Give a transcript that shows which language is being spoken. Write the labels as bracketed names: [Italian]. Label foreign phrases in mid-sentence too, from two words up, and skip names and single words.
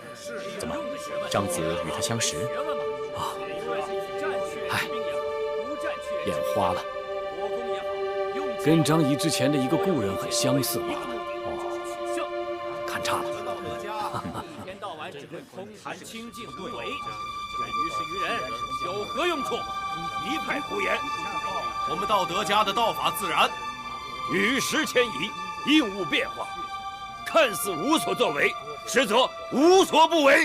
[Chinese] 怎么，张子與他相識？啊，唉，眼花了，跟張儀之前的一個故人很相似罢了。哦，看差了。一天到晚只會空談清淨無為，於事於人有何用處？一派胡言。我們道德家的道法自然，與時遷移，應物變化，看似無所作為，實則無所不為。